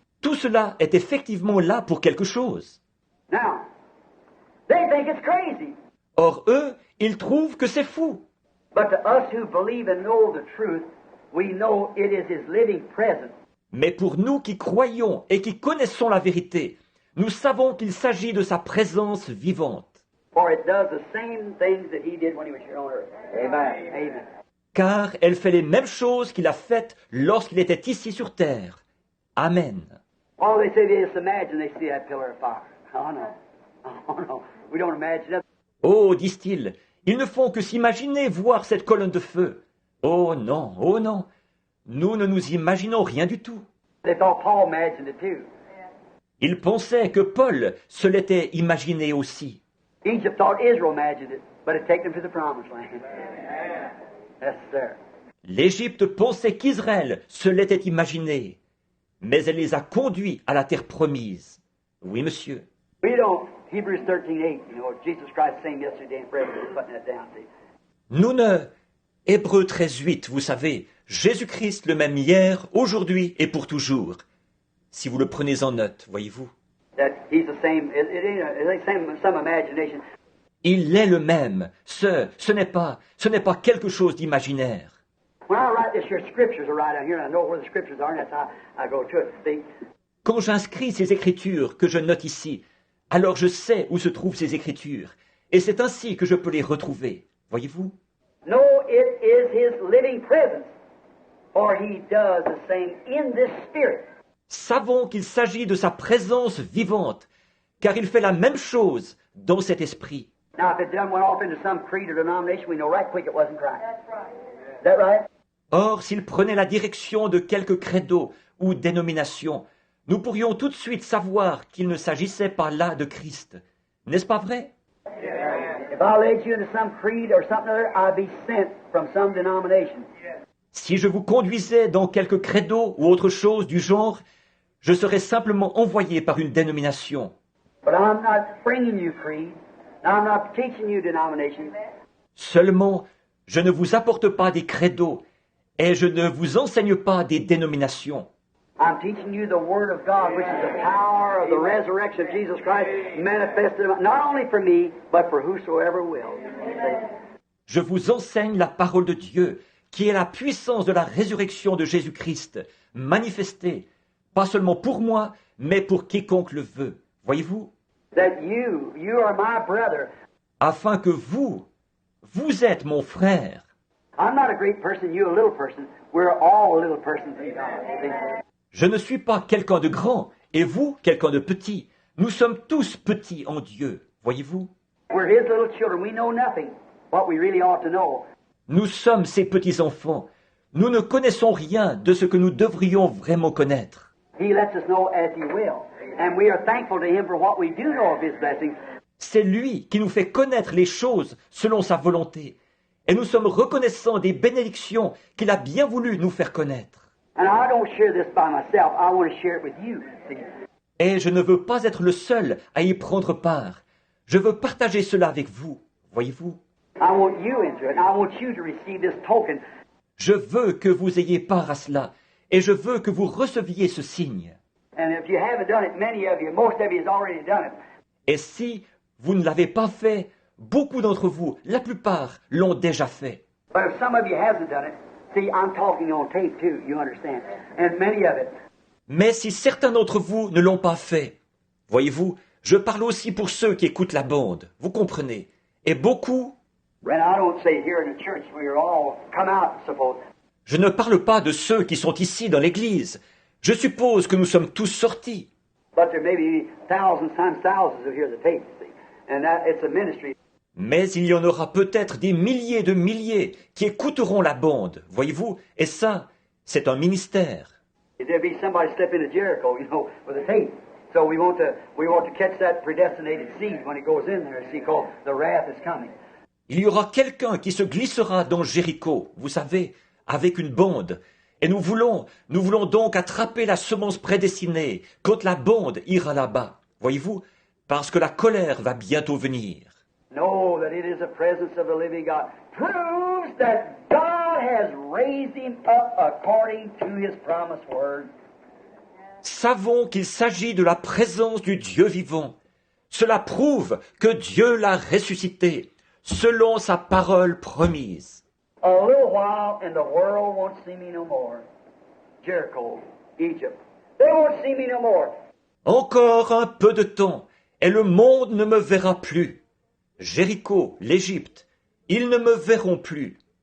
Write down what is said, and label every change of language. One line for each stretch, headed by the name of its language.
French: Tout cela est effectivement là pour quelque chose.
English: Now, they think it's crazy.
French: Or eux, ils trouvent que c'est fou.
English: But to us who believe and know the truth, we know it is his living presence.
French: Mais pour nous qui croyons et qui connaissons la vérité, nous savons qu'il s'agit de sa présence vivante.
English: For it does the same things that he did when he was here on earth. Amen. Amen.
French: Car elle fait les mêmes choses qu'il a faites lorsqu'il était ici sur terre. Amen.
English: Oh, they say they just imagine they see that pillar of fire. Oh no. Oh no. We don't imagine it.
French: Oh, disent-ils, ils ne font que s'imaginer voir cette colonne de feu. Oh non, nous ne nous imaginons rien du tout.
English: They thought Paul imagined it too.
French: Ils pensaient que Paul se l'était imaginé aussi.
English: Egypt thought Israel imagined it, but it took them to the promised land. Yes, sir.
French: L'Égypte pensait qu'Israël se l'était imaginé, mais elle les a conduits à la terre promise. Oui, monsieur.
English: We don't. Hebrews 13:8. You know, Jesus Christ same yesterday and forever. Just putting that down. See.
French: Nous ne... Hébreux 13:8, vous savez, Jésus-Christ le même hier, aujourd'hui et pour toujours. Si vous le prenez en note, voyez-vous.
English: That he's the same. It ain't some imagination.
French: Il est le même. Ce n'est pas quelque chose d'imaginaire.
English: When I write this, your scriptures are right down here, and I know where the scriptures are, and that's how I go to it. See.
French: Quand j'inscris ces écritures que je note ici, alors je sais où se trouvent ces écritures, et c'est ainsi que je peux les retrouver. Voyez-vous?
English: No, it is his living presence, for he does the same in this spirit.
French: Savons qu'il s'agit de sa présence vivante, car il fait la même chose dans cet esprit.
English: Now, if it done went off into some creed or denomination, we know right quick it wasn't Christ. That's right. Is that right?
French: Or, s'il prenait la direction de quelque credo ou dénomination, nous pourrions tout de suite savoir qu'il ne s'agissait pas là de Christ. N'est-ce pas vrai?
English: If I led you into some creed or something other, I'd be sent from some denomination.
French: Si je vous conduisais dans quelque credo ou autre chose du genre, je serais simplement envoyé par une dénomination.
English: But I'm not bringing you creed. I'm not teaching you denomination.
French: Seulement, je ne vous apporte pas des credos et je ne vous enseigne pas des dénominations.
English: I'm teaching you the Word of God, which is the power of the resurrection of Jesus Christ manifested not only for me, but for whosoever will.
French: Je vous enseigne la parole de Dieu, qui est la puissance de la résurrection de Jésus-Christ, manifestée, pas seulement pour moi, mais pour quiconque le veut. Voyez-vous?
English: That you are my brother.
French: Afin que vous êtes mon frère.
English: I'm not a great person, you a little person. We're all little persons in God.
French: Je ne suis pas quelqu'un de grand, et vous, quelqu'un de petit. Nous sommes tous petits en Dieu, voyez-vous?
English: We're His little children. We know nothing. What we really ought to know.
French: Nous sommes ses petits-enfants. Nous ne connaissons rien de ce que nous devrions vraiment connaître.
English: He lets us know as He will. And we are thankful to Him for what we do know of His blessings.
French: C'est lui qui nous fait connaître les choses selon sa volonté. Et nous sommes reconnaissants des bénédictions qu'il a bien voulu nous faire connaître.
English: And I don't share this by myself. I want to share it with you. See?
French: Et je ne veux pas être le seul à y prendre part. Je veux partager cela avec vous, voyez-vous.
English: I want you into it, and I want you to receive this token.
French: Je veux que vous ayez part à cela, et je veux que vous receviez ce signe.
English: And if you haven't done it, many of you, most of you has already done it.
French: Et si vous ne l'avez pas fait, beaucoup d'entre vous, la plupart, l'ont déjà fait.
English: But if some of you hasn't done it, see, I'm talking on tape too, you understand. And many of it.
French: Mais si certains d'entre vous ne l'ont pas fait, voyez-vous, je parle aussi pour ceux qui écoutent la bande, vous comprenez. Et beaucoup,
English: And I don't say here in the church we are all come out, suppose.
French: je ne parle pas de ceux qui sont ici dans l'église. Je suppose que nous sommes tous sortis.
English: But there may be thousands times thousands who hear the tape, see. And that it's a ministry.
French: Mais il y en aura peut-être des milliers de milliers qui écouteront la bande, voyez-vous, et ça, c'est un ministère.
English: There'll be somebody step into Jericho, you know, with a tape. So we want to catch that predestinated seed when it goes in there, see, because the wrath is coming.
French: Il y aura quelqu'un qui se glissera dans Jéricho, vous savez, avec une bande. Et nous voulons donc attraper la semence prédestinée quand la bande ira là-bas, voyez-vous, parce que la colère va bientôt venir.
English: Know that it is the presence of the living God. Proves that God has raised him up according to his promised word.
French: Savons qu'il s'agit de la présence du Dieu vivant. Cela prouve que Dieu l'a ressuscité, selon sa parole promise.
English: A little while and the world won't see me no more. Jericho, Egypt. They won't see me no more.
French: Encore un peu de temps, et le monde ne me verra plus. Jéricho, l'Égypte, ils ne me verront plus.